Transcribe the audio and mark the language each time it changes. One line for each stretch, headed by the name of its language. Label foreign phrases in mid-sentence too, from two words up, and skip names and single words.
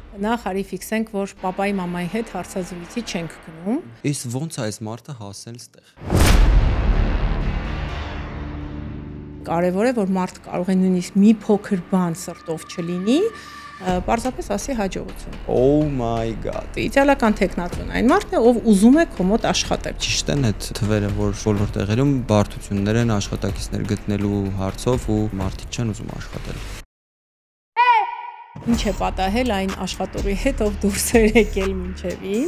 Armenian: Նախ արի ֆիքսենք, որ պապայի մամայի հետ հարցազրույցի չենք գնում։ Իսկ ո՞նց է այս մարդը հասել ստեղ։ Կարևոր է, որ մարդ կարող է նույնիսկ մի փոքր բան սրտով չլինի, պարզապես ասի հաջողություն։
English: Oh my god։
Armenian: Իդեալական տեխնատուն այն մարդն է, ով ուզում է քո մոտ աշխատել։ Ճիշտ են այդ թվերը, որ բոլոր տեղերում բարդություններ են աշխատակիցներ գտնելու հարցով ու մարդիկ չեն ուզում աշխատել։ Ինչ է պատահել այն աշխատողի հետ, ով դուրս էր եկել մինչևին։